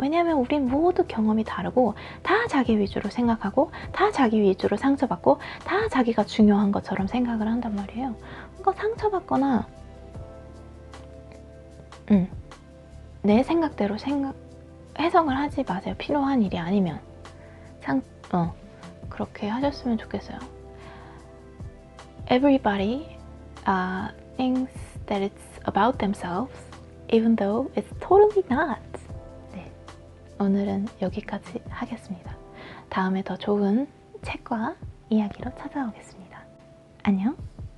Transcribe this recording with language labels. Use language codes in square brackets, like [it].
[ko] 왜냐하면 우린 모두 경험이 다르고 다 자기 위주로 생각하고 다 자기 위주로 상처받고 다 자기가 중요한 것처럼 생각을 한단 말이에요. 그러니까 상처받거나 내 생각대로 해석을 하지 마세요. 필요한 일이 아니면. 그렇게 하셨으면 좋겠어요. [en] Everybody thinks that it's about themselves, even though it's totally not. [ko] 네, 오늘은 여기까지 하겠습니다. 다음에 더 좋은 책과 이야기로 찾아오겠습니다. 안녕.